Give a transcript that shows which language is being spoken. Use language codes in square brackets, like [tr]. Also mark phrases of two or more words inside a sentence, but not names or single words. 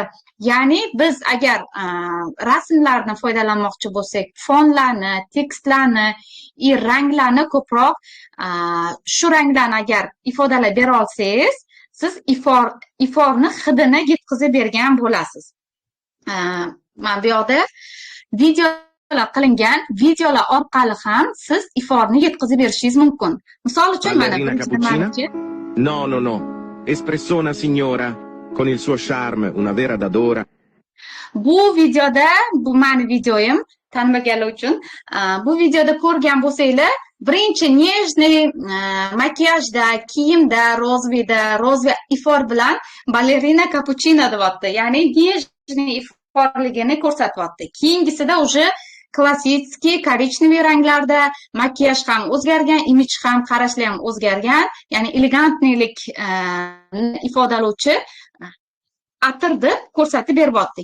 [uz] Ya'ni biz agar rasmlarni foydalanmoqchi bo'lsak, fonlarni, tekstlarni, ranglarni ko'proq shu ranglarni agar ifodalab bera olsangiz, siz iforni hidini yetkazib bergan bo'lasiz. Mana bu yoqda videolar qilingan, videolar orqali ham siz iforni yetkazib berishingiz mumkin. Misol uchun mana No. [it] Espressona signora con il suo charme, una vera dadora. [uz] Bu videoda, bu meni videoyim, tanmaganlar uchun, bu videoda ko'rgan bo'lsanglar, birinchi nejniy makiyajda, kiyimda, rozviy ifor bilan balerina kapuchino deyapti. Ya'ni nejniy iforligini ko'rsatyapti. Keyingisida уже klassik korичневый ranglarda makiyaj ham o'zgargan, imij ham, qarashlar ham o'zgargan, ya'ni elegantlik ifodalovchi atirni ko'rsatib beryapti.